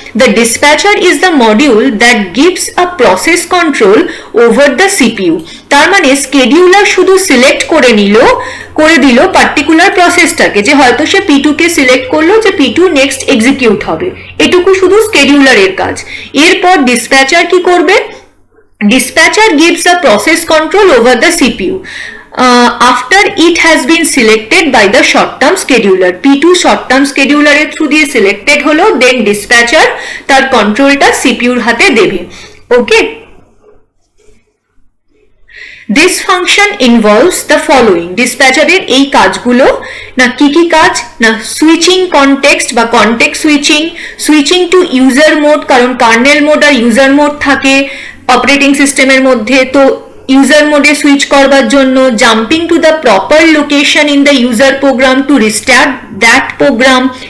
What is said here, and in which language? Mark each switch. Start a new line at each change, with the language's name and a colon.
English: The dispatcher is the module that gives a process control over the CPU.
Bangla: তার মানে স্কেডিউলার শুধু select করে দিল পার্টিকুলার প্রসেসটাকে, যে হয়তো সে P2 কে সিলেক্ট করলো যে P2 নেক্সট এক্সিকিউট হবে, এটুকু শুধু স্কেডিউলারের কাজ। এরপর ডিসপ্যাচার কি করবে?
English: Dispatcher gives the process control over the CPU after it has been selected by the short-term scheduler.
Bangla: P2 short-term scheduler এর থ্রু দিয়ে সিলেক্টেড হলো, দেন ডিসপ্যাচার তার কন্ট্রোলটা সিপিইউর হাতে দেবে।
English: Okay, This function involves the following.
Bangla: ডিসপ্যাচারের এই কাজগুলো না কি কি কাজ না, সুইচিং কনটেক্সট বা context switching two user mode, কারণ কার্নেল মোড আর ইউজার মোড থাকে অপারেটিং সিস্টেমের মধ্যে, তো ইউজার মোডে সুইচ করবার জন্য
English: Jumping to the proper location in the user program to restart that program.